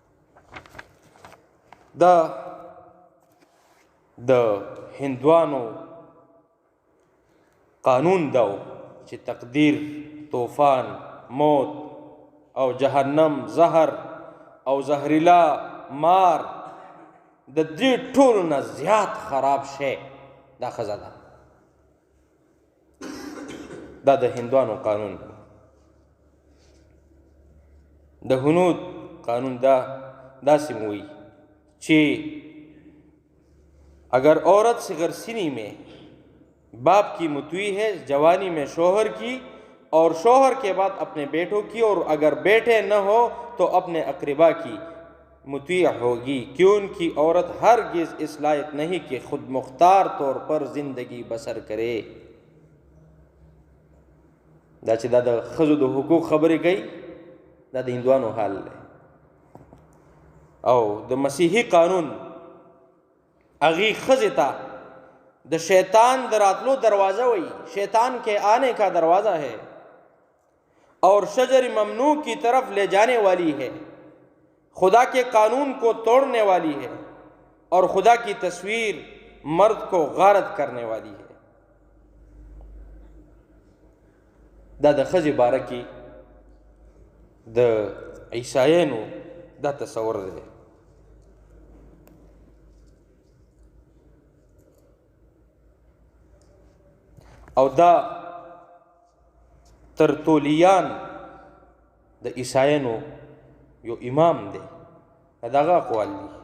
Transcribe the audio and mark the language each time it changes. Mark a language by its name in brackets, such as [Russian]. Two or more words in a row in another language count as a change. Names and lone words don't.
[Pashto] دا د هندوانو قانون دا چې تقدیر، طوفان، موت او جهنم، زهر او زهریلا، مار، د دې ټولو نه زیات خراب شی دا ښځه ده. دا د هندوانو قانون دی. د هنود قانون داسې وی چې [Urdu] اگر عورت صغر سنی میں باپ کی مطیع ہے، جوانی میں شوہر کی، اور شوہر کے بعد اپنے بیٹوں کی، اور اگر بیٹے نہ ہو تو اپنے اقربا کی مطیع ہوگی، کیوں کی عورت ہرگز اس لائق نہیں کہ خود مختار طور پر زندگی بسر کرے. [Pashto] دا چې دا د ښځو د حقوق خبرې کوي، دا د هندوانو حال دی. او د مسیحي قانون هغې ښځې ته د شیطان د راتلو دروازہ وئی، [Urdu] شیطان کے آنے کا دروازہ ہے اور شجر ممنوع کی طرف لے جانے والی ہے، خدا کے قانون کو توڑنے والی ہے، اور خدا کی تصویر مرد کو غارت کرنے والی ہے. [Pashto] دا د ښځې باره کې د عیسایانو دا تصور دی. او دا ترتولیان د عیسایانو یو امام دی، دغه اقوال دي.